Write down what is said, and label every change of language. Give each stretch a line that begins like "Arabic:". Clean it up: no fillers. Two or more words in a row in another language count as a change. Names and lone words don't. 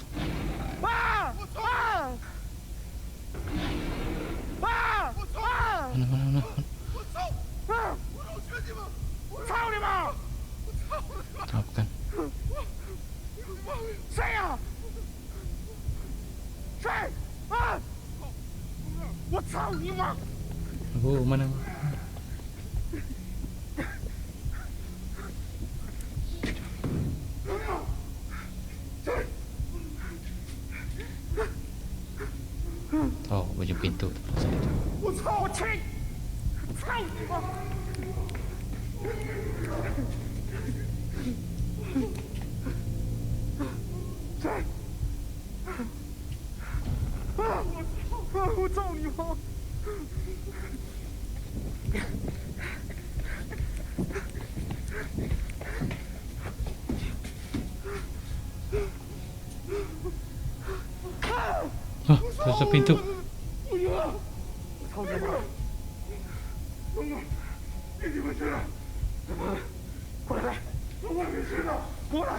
Malay: 啊！啊！啊！啊！ Mana.
Chinese: 啊！我操你妈！
Malay: Oh, bukan.
Chinese: 谁呀？谁？啊！我操你妈！
Malay: Oh, mana? Oh, baju pintu.
Chinese: 我操！我去！操你妈！谁？啊！我操你妈！
Malay: Oh, tutup pintu.
Chinese: 我操你妈！龙哥，别你们去了，过来，我没事的，过来。